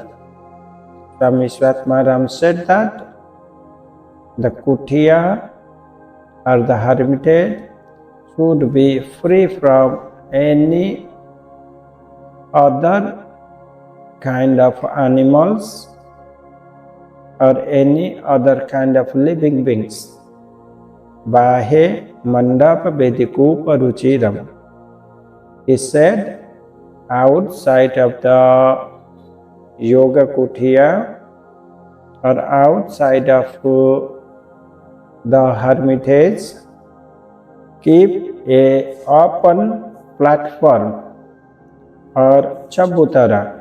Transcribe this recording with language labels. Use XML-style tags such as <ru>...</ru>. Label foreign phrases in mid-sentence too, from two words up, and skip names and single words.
<en>Swami Svatmaram said that the kutia or the hermitage should be free from any other kind of animals or any other kind of living beings.</en> <sa>Bahe mandapa vedikupa ruchiram.</sa> <en>He said, outside of the yoga kutia or outside of the hermitage, keep a open platform or chabutara.</en>